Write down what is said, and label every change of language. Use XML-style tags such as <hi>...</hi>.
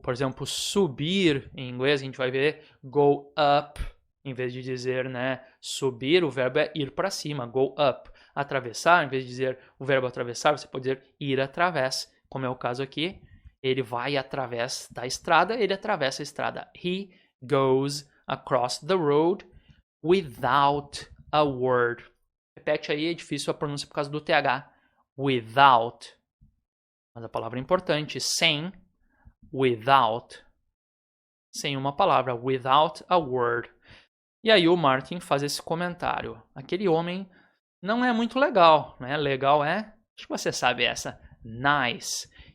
<pt>Por exemplo, subir. Em inglês a gente vai ver go up. Em vez de dizer, né, subir, o verbo é ir para cima. Go up. Atravessar, em vez de dizer o verbo atravessar, você pode dizer ir através. Como é o caso aqui, ele vai através da estrada, ele atravessa a estrada.</pt> <en>He goes across the road without a word.</en> <pt>Repete aí, é difícil a pronúncia por causa do TH. Without. Mas a palavra é importante. Sem, without. Sem uma palavra. Without a word. E aí o Martin faz esse comentário. Aquele homem não é muito legal, né? Legal é, acho que você sabe essa, nice.</pt>